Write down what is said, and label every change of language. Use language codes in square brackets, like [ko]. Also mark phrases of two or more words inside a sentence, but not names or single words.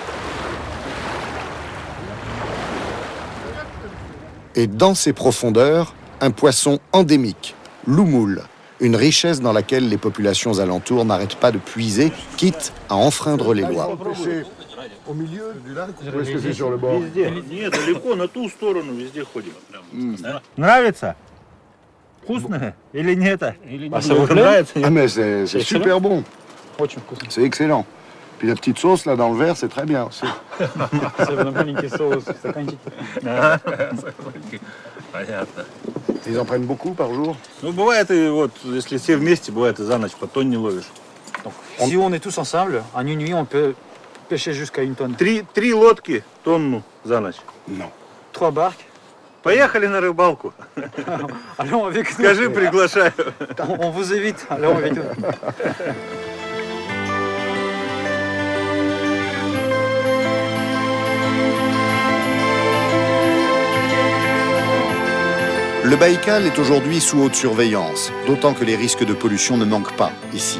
[fr] Et dans ces profondeurs, un poisson endémique, l'oumoule, une richesse dans laquelle les populations alentours n'arrêtent pas de puiser, quitte à enfreindre les lois. Au milieu du lac, ou est-ce que c'est sur le bord? [ru] Нет, далеко, на ту сторону везде ходим. Нравится? Вкусно или нет? [fr] Ça vous нравится? Ah mais c'est super bon. C'est excellent. Puis la petite sauce là dans le verre, c'est très bien aussi. [ru] Понятно. [fr] Ils en prennent beaucoup par jour? [ru] Ну, бывает и вот, если все вместе, бывает и за ночь по тонне ловишь. [fr] Si on est tous ensemble, en une nuit, on peut pêcher jusqu'à une tonne. [ru] Три лодки, тонну за ночь. [fr] Non. 3 barques. [ru] Поехали на рыбалку. [fr] Allons avec nous. [ru] Скажи, приглашаю. [fr] On vous évite. Allons avec nous. Le Baïkal est aujourd'hui sous haute surveillance, d'autant que les risques de pollution ne manquent pas ici.